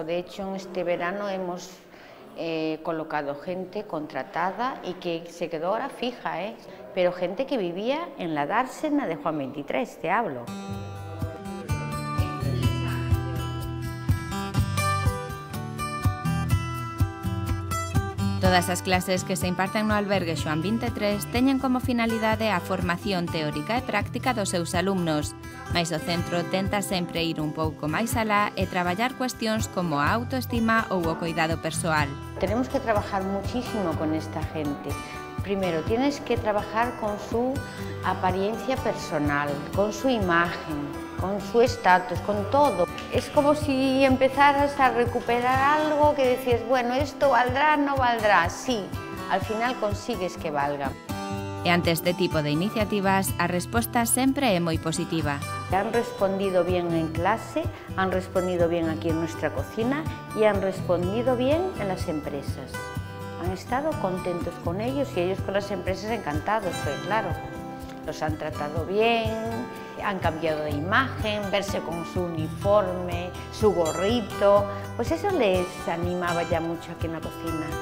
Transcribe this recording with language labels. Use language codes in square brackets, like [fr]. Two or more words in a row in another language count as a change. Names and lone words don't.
[es] De hecho, en este verano hemos colocado gente contratada y que se quedó ahora fija, pero gente que vivía en la dársena de Xoán 23, te hablo. [gl] Todas as clases que se imparten no albergue Xoán 23 teñen como finalidade a formación teórica e práctica dos seus alumnos, mais o centro tenta sempre ir un pouco máis alá e traballar cuestións como a autoestima ou o cuidado persoal. [es] Tenemos que trabajar muchísimo con esta gente. Primero, tienes que trabajar con su apariencia personal, con su imagen, con su estatus, con todo. Es como si empezaras a recuperar algo que decías, bueno, esto valdrá, no valdrá. Sí, al final consigues que valga. [gl] E ante este tipo de iniciativas, a resposta sempre é moi positiva. [es] Han respondido bien en clase, han respondido bien aquí en nuestra cocina y han respondido bien en las empresas. Han estado contentos con ellos y ellos con las empresas encantados, pues claro, los han tratado bien, han cambiado de imagen, verse con su uniforme, su gorrito, pues eso les animaba ya mucho aquí en la cocina.